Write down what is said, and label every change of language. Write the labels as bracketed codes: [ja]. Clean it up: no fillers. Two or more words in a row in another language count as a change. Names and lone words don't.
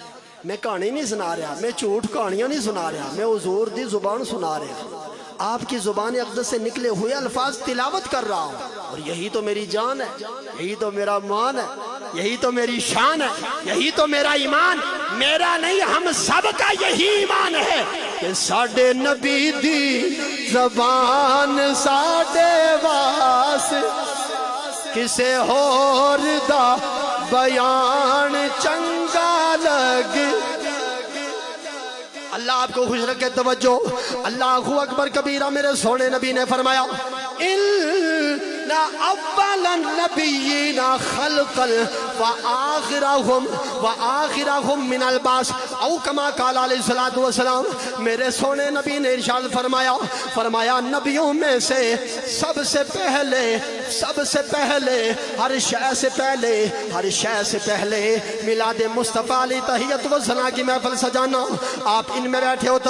[ur] میں کہانی نہیں سنا رہا میں جھوٹ کہانیاں نہیں سنا رہا میں حضور دی زبان سنا رہا. آپ کی زبان اقدس سے نکلے ہوئے الفاظ تلاوت کر رہا ہوں. اور یہی تو میری جان ہے یہی تو میرا مان ہے یہی تو میری شان ہے یہی تو میرا ایمان. میرا نہیں ہم سب کا یہی ایمان ہے کہ [pa] ساڈے نبی دی زبان ساڈے واس کسے ہور دا بیان چنگا لگ. [ur] اللہ آپ کو خوش رکھے. توجہ [ar] اللہ اکبر کبیرہ. [ur] میرے سونے نبی نے فرمایا [ar] ان اول النبیین خلقا وآخرهم من الباس [ur] او کما قال علیہ السلام. میرے سونے نبی نے ارشاد فرمایا نبیوں میں سے سب سے پہلے ہر شے سے پہلے میلاد مصطفیٰ علیہ تحیت و ثنا کی محفل سجانا. آپ ان میں بیٹھے ہو.